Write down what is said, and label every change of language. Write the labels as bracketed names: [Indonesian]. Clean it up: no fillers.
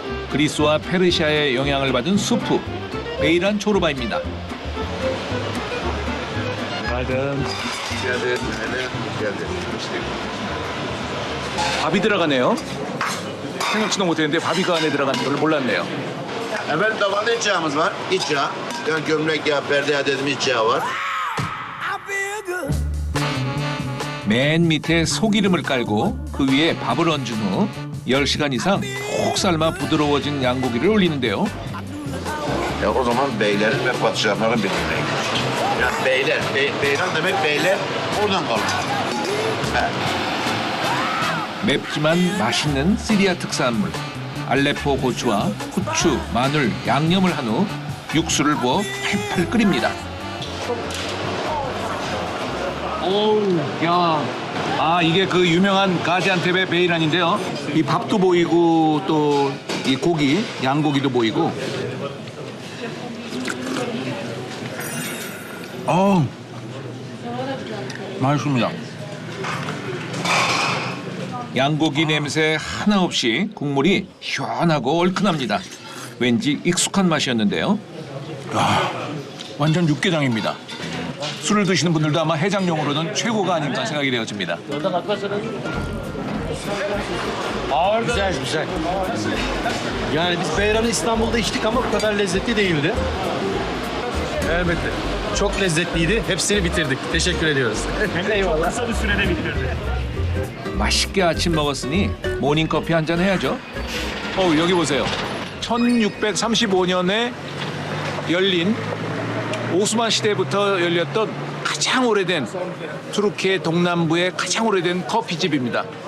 [Korean] 그리스와 페르시아의 영향을 받은 수프, 베이란 초르바입니다. 밥이 들어가네요. 생각지도 못했는데 밥이 그 안에 들어가는 걸 몰랐네요. [Turkish] Efendim tavanda iç yağımız var. İç yağ. Yani gömlek yağı, perde yağı dedim iç yağı var. [Korean] 맨 밑에 소기름을 깔고 그 위에 밥을 얹은 후 10시간 이상 푹 삶아 부드러워진 양고기를 올리는데요. [Turkish] O zaman beylerin ve padişahların birbirine gidiyor. Yani beyler, beyran demek beyler oradan kalmış. [Korean] 맵지만 맛있는 시리아 특산물 알레포 고추와 후추, 마늘, 양념을 한 후 육수를 부어 팔팔 끓입니다. 오우, 야, 이게 그 유명한 가지안테페 베이란인데요. 이 밥도 보이고 또 이 고기, 양고기도 보이고. 맛있습니다. 양고기 냄새 하나 없이 국물이 시원하고 얼큰합니다. 왠지 익숙한 맛이었는데요. 완전 육개장입니다. 술을 드시는 분들도 아마 해장용으로는 최고가 aninka 생각이 되어집니다. [Turkish] Güzel güzel. Yani biz beyranı İstanbul'da içtik ama bu kadar lezzetli değildi. Elbette. Çok lezzetliydi. Hepsini bitirdik. Teşekkür ediyoruz. Eyvallah. Kısa bir sürede bitirdi. [Korean] 맛있게 아침 먹었으니 모닝커피 한잔 해야죠. 여기 보세요. 1635년에 열린 오스만 시대부터 열렸던 가장 오래된 투르키의 동남부의 가장 오래된 커피집입니다.